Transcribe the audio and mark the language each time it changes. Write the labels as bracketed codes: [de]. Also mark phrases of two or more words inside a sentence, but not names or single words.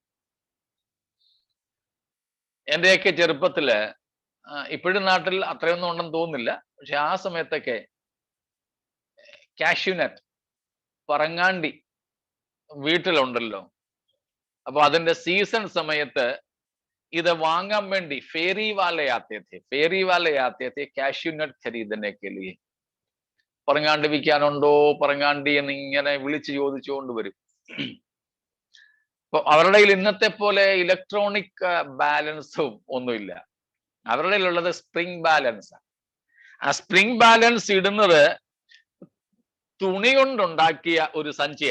[ml] എന്റെയൊക്കെ ചെറുപ്പത്തില്, ഇപ്പോഴും നാട്ടിൽ അത്രയൊന്നും ഉണ്ടെന്ന് തോന്നുന്നില്ല, പക്ഷെ ആ സമയത്തൊക്കെ കാഷ്യൂനട്ട്, പറങ്ങാണ്ടി വീട്ടിലുണ്ടല്ലോ. അപ്പൊ അതിന്റെ സീസൺ സമയത്ത് ഇത് വാങ്ങാൻ വേണ്ടി [hi] फेरी वाले आते थे [en] cashew nut [hi] खरीदने के लिए. [ml] പറങ്ങാണ്ടി വിൽക്കാനുണ്ടോ, പറങ്ങാണ്ടി എന്ന് ഇങ്ങനെ വിളിച്ച് ചോദിച്ചുകൊണ്ട് വരും. അപ്പൊ അവരുടെ കയ്യിൽ ഇന്നത്തെ പോലെ [en] electronic balance [ml] ഒന്നുമില്ല. അവരുടെ ഉള്ളത് [en] spring balance. [ml] ആ [en] spring balance [ml] ഇടുന്നത് തുണി കൊണ്ടുണ്ടാക്കിയ ഒരു സഞ്ചിയ.